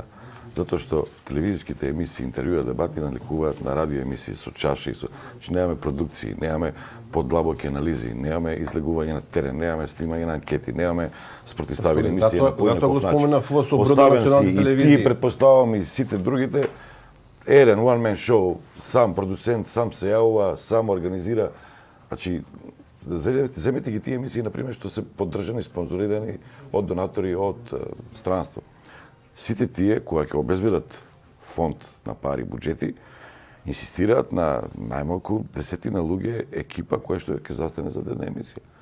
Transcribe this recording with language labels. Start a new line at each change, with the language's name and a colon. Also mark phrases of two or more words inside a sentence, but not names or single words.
Macedonian: Затоа што телевизиските емисии, интервјуа, дебати наликуваат на радио емисии со чаши, значи немаме продукции, немаме подлабоки анализи, немаме излегување на терен, немаме снимање на анкети, немаме спротивставени емисии на поинаков Затоа го спомена во бродот на Поставен националните си телевизии. и ти, предпоставам и сите другите, еден
English: one man show,
Macedonian: сам продуцент, сам се јавува, сам организира. Значи, земете ги тие емисии, например, што се поддржани, спонзорирани од донатори, од странство. Сите тие кои ќе обезбедат фонд на пари, буџети, инсистираат на најмалку 10 луѓе екипа која што ќе застане за една емисија.